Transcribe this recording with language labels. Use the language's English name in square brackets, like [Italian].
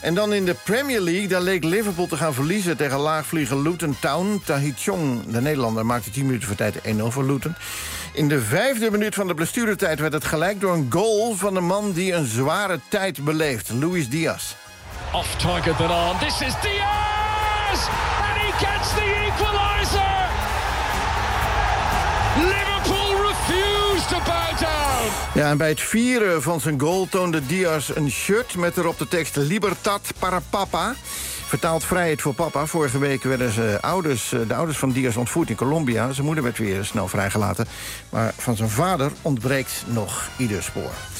[Dutch] En dan in de Premier League, daar leek Liverpool te gaan verliezen tegen laagvlieger Luton Town. Tahith Chong, de Nederlander, maakte 10 minuten voor tijd 1-0 voor Luton. In de 5e minuut van de blessuretijd werd het gelijk door een goal van een man die een zware tijd beleeft, Luis Diaz. [English] Off target then on. This is Diaz! And he gets the equalizer! Liverpool refused to bow down! [Dutch] Ja, en bij het vieren van zijn goal toonde Diaz een shirt met erop de tekst [Spanish] Libertad para Papa. [Dutch] Vertaald vrijheid voor papa. Vorige week werden de ouders van Diaz ontvoerd in Colombia. Zijn moeder werd weer snel vrijgelaten. Maar van zijn vader ontbreekt nog ieder spoor.